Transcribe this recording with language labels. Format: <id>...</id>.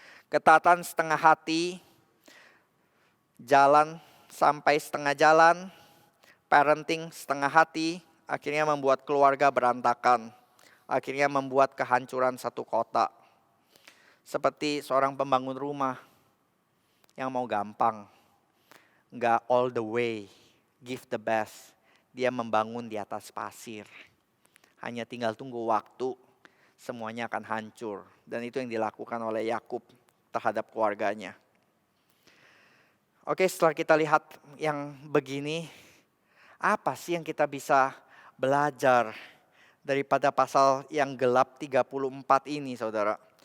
<id>Ketaatan setengah hati, jalan sampai setengah jalan, parenting setengah hati, akhirnya membuat keluarga berantakan. Akhirnya membuat kehancuran satu kota. Seperti seorang pembangun rumah yang mau gampang. Nggak</id> <en>all the way, give the best.</en> <id>Dia membangun di atas pasir. Hanya tinggal tunggu waktu, semuanya akan hancur. Dan itu yang dilakukan oleh Yakub terhadap keluarganya. Oke, setelah kita lihat yang begini, apa sih yang kita bisa belajar daripada pasal yang gelap 34 ini, saudara?</id>